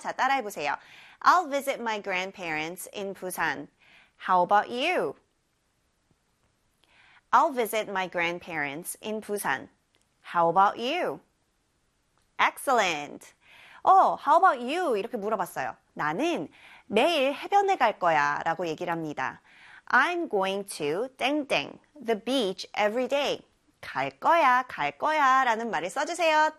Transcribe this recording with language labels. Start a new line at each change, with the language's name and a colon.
Korean: 자, 따라해 보세요.
English: I'll visit my grandparents in Busan. How about you? I'll visit my grandparents in Busan. How about you? Excellent. How about you?
Korean: 이렇게 물어봤어요. 나는 내일 해변에 갈 거야 라고 얘기를 합니다.
English: I'm going to 땡땡 the beach every day.
Korean: 갈 거야, 갈 거야 라는 말을 써주세요.